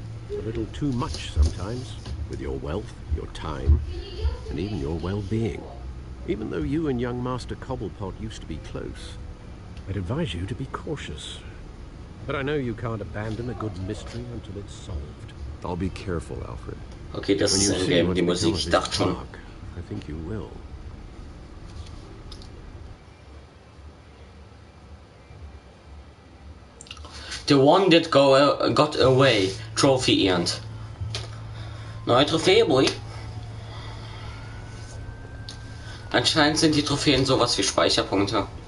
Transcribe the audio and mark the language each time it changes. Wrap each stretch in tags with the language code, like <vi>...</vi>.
<en>A little too much sometimes, with your wealth, your time, and even your well-being. Even though you and young Master Cobblepot used to be close, I'd advise you to be cautious. But I know you can't abandon a good mystery until it's solved. I'll be careful, Alfred.</en> <de>Okay, das ist ein Game, die Musik, ich dachte schon.</de> <en>I think you will. The one that got away, Trophy earned.</en> <de>Neue Trophäe, Boy. Anscheinend sind die Trophäen sowas wie Speicherpunkte.</de>